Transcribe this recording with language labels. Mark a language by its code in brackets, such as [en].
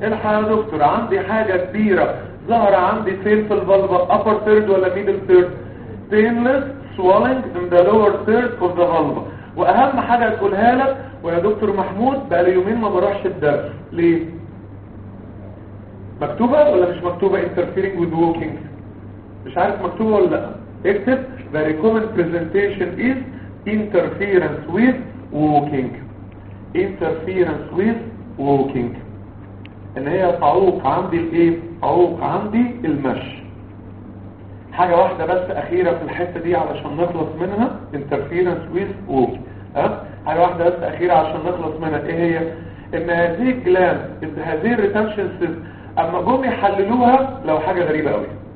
[ar] الحق يا دكتور عندي حاجه كبيره ظهر عندي فين في الفالفا؟ ابر ثيرد ولا ميدل ثيرد؟ [en] بينلس سوالنج ان ذا لور ثيرد اوف ذا فالفا. [ar] واهم حاجه تقولها لك، ويا دكتور محمود بقى لي يومين ما بروحش الدرس ليه؟ مكتوبة ولا مش مكتوبة [en] interfering with walking؟ [ar] مش عارف مكتوبة ولا لا. اكتب [en] very common presentation is interference with walking. Interference with walking [ar] ان هي تعوق عندي الايه؟ تعوق عندي المشي. حاجة واحدة بس اخيرة في الحتة دي علشان نخلص منها [en] interference with walking. [ar] حاجة واحدة بس اخيرة علشان نخلص منها، ايه هي؟ ان هذه الجلام هذه الريتنشن سيستم اما جم يحللوها لو حاجه غريبه قوي.